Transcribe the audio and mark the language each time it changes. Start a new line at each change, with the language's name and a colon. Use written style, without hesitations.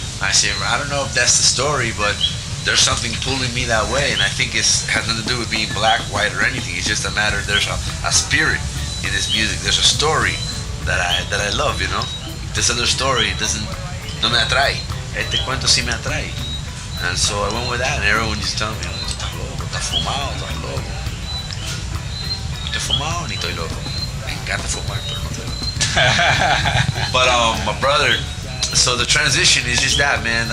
English: I said, "I don't know if that's the story, but there's something pulling me that way, and I think it has nothing to do with being black, white, or anything. It's just a matter. There's a spirit in this music. There's a story that I love, This other story
Spanish: no me atrae. Este cuento sí me atrae."
English: And so I went with that, and everyone just told me,
Spanish: "Estás loco, estás fumado, estás loco." ¿Estoy fumado ni estoy loco? Me encanta fumar, pero no estoy loco.
English: But my brother, so the transition is just that, man.